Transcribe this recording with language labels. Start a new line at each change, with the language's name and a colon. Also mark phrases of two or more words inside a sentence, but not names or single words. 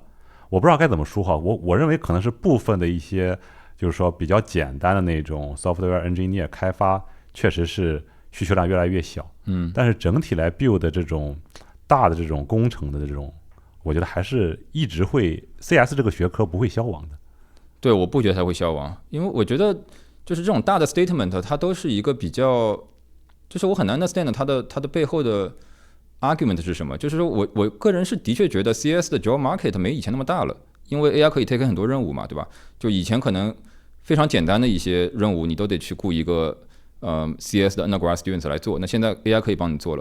Chinese: 我不知道該怎麼說哈，我認為可能是部分的一些就是說比較簡單的那種
English: software engineer
Chinese: 開發確實是需求量越來越小，但是整體來 build 的這種大的這種工程的這種，我覺得還是一直會 CS 這個學科不會消亡的。對，我不覺得它會消亡，因為我覺得就是這種大的 statement 它都是一個比較，就是我很難 understand 它的背後的 argument 是什麼。就是說我個人是的確覺得 CS 的
English: job market
Chinese: 沒以前那麼大了，因為 AI 可以 take 很多任務嘛，對吧？就以前可能非常簡單的一些任務你都得去雇一個CS 的
English: undergrad students
Chinese: 來做，那現在 AI 可以幫你做了。